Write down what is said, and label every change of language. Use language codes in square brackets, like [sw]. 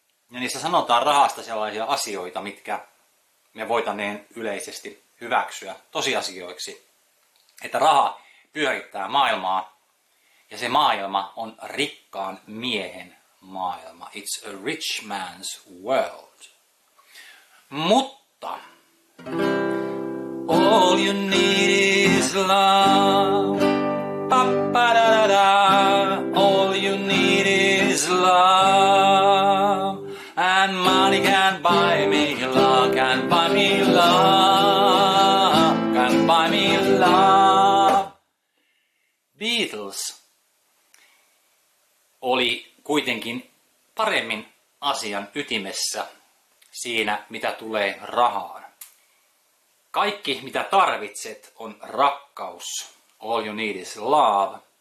[fi] Ja niissä sanotaan rahasta sellaisia asioita, mitkä me voitaneen yleisesti hyväksyä tosiasioiksi. Että raha pyörittää maailmaa ja se maailma on rikkaan miehen maailma. [en] It's a rich man's world. [fi] Mutta [en] all you need is love. All you need is love. And money can buy me love, can buy me love, can buy me love. [fi] Beatles oli kuitenkin paremmin asian ytimessä siinä, mitä tulee rahaan. Kaikki, mitä tarvitset, on rakkaus. [en] All you need is love.